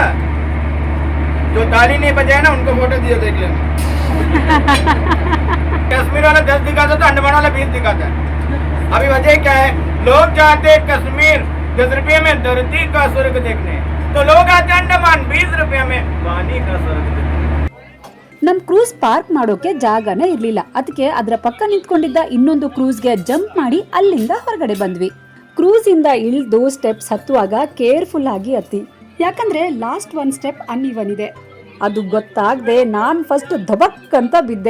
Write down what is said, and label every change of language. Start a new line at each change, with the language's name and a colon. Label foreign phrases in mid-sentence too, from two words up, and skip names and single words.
Hindi: जो ताली नहीं बजाए ना उनको फोटो दिए, देख लेना. कश्मीर वाला 10 दिखाता तो अंडमान वाला 20 दिखाता है. अभी वजह क्या है? लोग जाते कश्मीर 10 रुपये में धरती का स्वर्ग देखने, तो लोग आते अंडमान 20 रुपये में पानी का स्वर्ग देखने.
Kannada: ನಮ್ ಕ್ರೂಸ್ ಪಾರ್ಕ್ ಮಾಡೋಕೆ ಜಾಗನೇ ಇರ್ಲಿಲ್ಲ. ಅದಕ್ಕೆ ಅದರ ಪಕ್ಕ ನಿಂತ್ಕೊಂಡಿದ್ದ ಇನ್ನೊಂದು ಕ್ರೂಸ್ಗೆ ಜಂಪ್ ಮಾಡಿ ಅಲ್ಲಿಂದ ಹೊರಗಡೆ ಬಂದ್ವಿ. ಕ್ರೂಸ್ ಇಂದ ಇಳಿದು ಸ್ಟೆಪ್ಸ್ ಹತ್ತುವಾಗ ಕೇರ್ಫುಲ್ ಆಗಿ ಹತ್ತಿ, ಯಾಕಂದ್ರೆ
English: last 1 step uneven
Kannada: ಇದೆ. ಅದು ಗೊತ್ತಾಗದೆ ನಾನು ಫಸ್ಟ್ ಧಬಕ್ ಅಂತ ಬಿದ್ದೆ.